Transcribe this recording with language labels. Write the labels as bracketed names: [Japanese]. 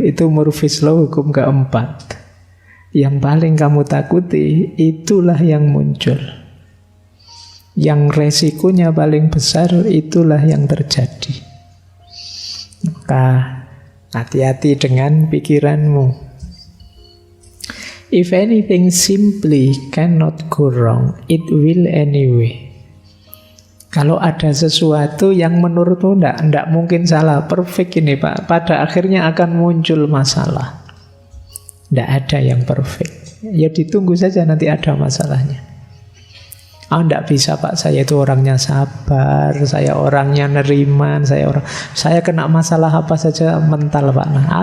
[Indonesian] Itu Murphy's Law, hukum keempat. Yang paling kamu takuti, itulah yang muncul. Yang resikonya paling besar, itulah yang terjadi. Maka hati-hati dengan pikiranmu. [English] If anything simply cannot go wrong, it will anyway. [Indonesian] Kalau ada sesuatu yang menurutmu tidak mungkin salah, perfect ini Pak, pada akhirnya akan muncul masalah. Tidak ada yang perfect. Ya ditunggu saja nanti ada masalahnya. Enggak bisa Pak, saya itu orangnya sabar, saya orangnya neriman, saya kena masalah apa saja mental Pak.